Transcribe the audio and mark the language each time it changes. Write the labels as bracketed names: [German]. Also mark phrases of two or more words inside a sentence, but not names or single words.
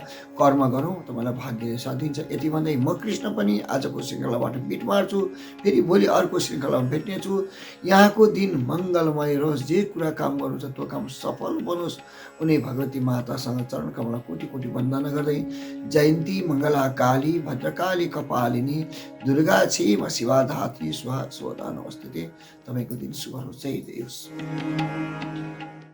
[Nepali] कर्म गरौँ, तपाईँलाई भाग्यले साथ दिन्छ। यति भन्दै म कृष्ण पनि आजको श्रृङ्खलाबाट बिट मार्छु। फेरि भोलि अर्को श्रृङ्खलामा भेट्नेछु। यहाँको दिन मङ्गलमय रहोस्। जे कुरा काम गर्नुहुन्छ त्यो काम सफल बनोस्। उनी भगवती मातासँग चरण कमला कोटि कोटि वन्दना गर्दै [Sanskrit] जयन्ती मङ्गला काली भद्रकाली कपालिनी दुर्गा क्षेम शिवा धात्री स्वाहा स्वधा नमस्ते। [Nepali] तपाईँको दिन शुभ होस्। जय देव।